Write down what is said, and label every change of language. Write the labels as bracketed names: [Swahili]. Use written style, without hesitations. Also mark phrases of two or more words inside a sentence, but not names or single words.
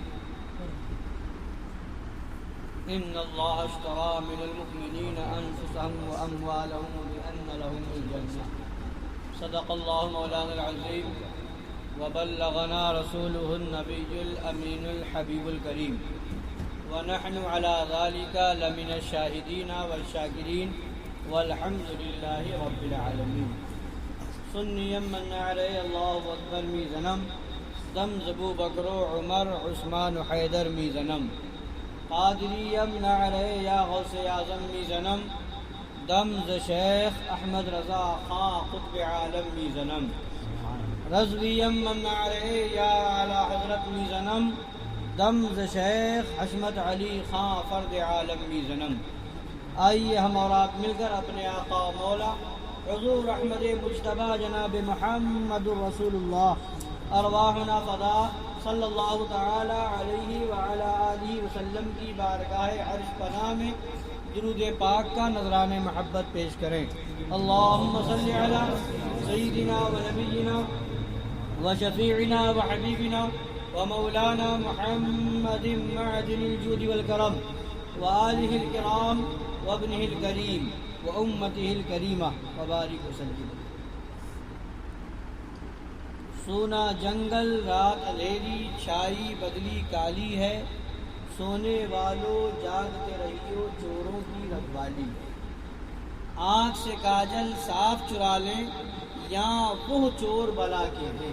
[Arabic] ان اللہ اشترى من المؤمنین انفسهم واموالهم بان لهم الجنة، صدق اللہ مولانا العظیم وبلغنا رسوله النبی الامین الحبیب الکریم، ونحن على ذلك لمن الشاہدین والشاکرین والحمد للہ رب العالمین۔ [Persian] سنیم من علی اللہ اکبر میزنم، دم زبو بکر عمر عثمان حیدر میزنم، قادری یمن علی یا غوث اعظم میزنم، دم ز شیخ احمد رضا خاں قطب عالم میزنم، رضوی یمن علی یا اعلی حضرت میزنم، دم ز شیخ حشمت علی خاں فرد عالم میزنم۔ [Urdu] آئیے ہم اور آپ مل کر اپنے آقا و مولا حضور احمد مجتبی جناب محمد [Arabic] رسول اللہ ارواحنا فدا صلی اللہ تعالی علیہ وعلی آلہ وسلم [Urdu] کی بارگاہ عرش پناہ میں درود پاک کا نذران محبت پیش کریں۔ [Arabic] اللہم صلی علی سیدنا و نبینا و شفیعنا و حبیبنا و مولانا محمد معدن الجود والکرم و آلہ الکرام و ابنہ الکریم و امتہ الکریمہ وبارک وسلم۔ [Urdu] سونا جنگل رات اندھیری، چھائی بدلی کالی ہے، سونے والوں جاگتے رہیو چوروں کی رکھوالی، آنکھ سے کاجل صاف چرا لیں یا وہ چور بلا کے ہیں۔